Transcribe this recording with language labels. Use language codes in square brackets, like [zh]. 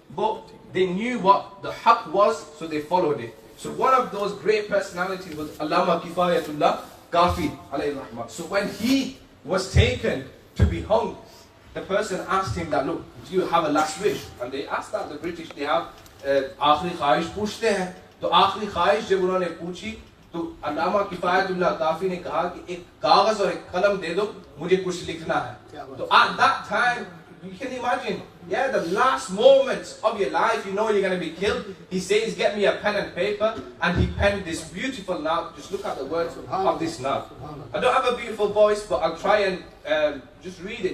[en] But they knew what the haqq was, so they followed it. So one of those great personalities was Allama Kifayatullah Kafi alayhi rahmah. So when he was taken to be hung, the person asked him that, look, do you have a last wish? And they asked that, the British, they have [ur] aakhri khwahish poochte hain. تو آخری خواہش جب انہوں نے پوچھی تو علامہ کفایت اللہ کافی نے کہا کہ ایک کاغذ اور ایک قلم دے دو, مجھے کچھ لکھنا ہے. [en] تو at that time, you can imagine, yeah, the last moments of your life, you know you're going to be killed. He says, get me a pen and paper, and he penned this beautiful note. Just look at the words of this note. I don't have a beautiful voice, but I'll try and just read it.